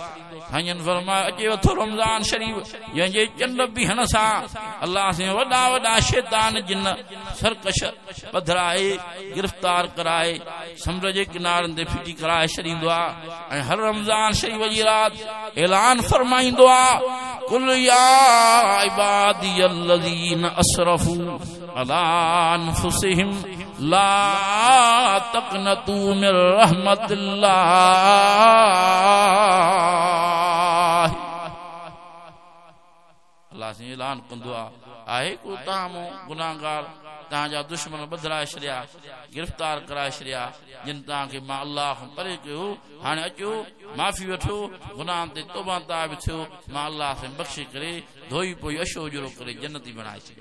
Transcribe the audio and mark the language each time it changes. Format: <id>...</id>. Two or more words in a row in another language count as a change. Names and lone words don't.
<sd>साईं फरमायो अचे थो रमज़ान शरीफ़ जंहिंजे चंड बीहण सां अल्लाह से वॾा वॾा शैतान जिन सरकश पधराए गिरफ़्तार कराए समुंड जे किनारनि ते फिटी कराए छॾींदो आहे। ऐं हर रमज़ान शरीफ़ जी राति ऐलान फरमाईंदो आहे</sd> <ar>قل يا عبادي الذين أسرفوا على أنفسهم لا تقنطوا من رحمة الله.</ar> <sd>अल्लाह से ऐलान कंदो आहे को तव्हां गुनाहगार तव्हांजा दुश्मन बदिराए छॾिया, गिरफ़्तार कराए छॾिया, जिन तव्हांखे मां अल्लाह खां परे कयो, हाणे अचो माफ़ी वठो, गुनाहनि ते तौबा ताब थियो, मां अल्लाह से बख़्शे करे धोई पोई अशो उजरो करे जन्नती बणाए छॾिया।</sd>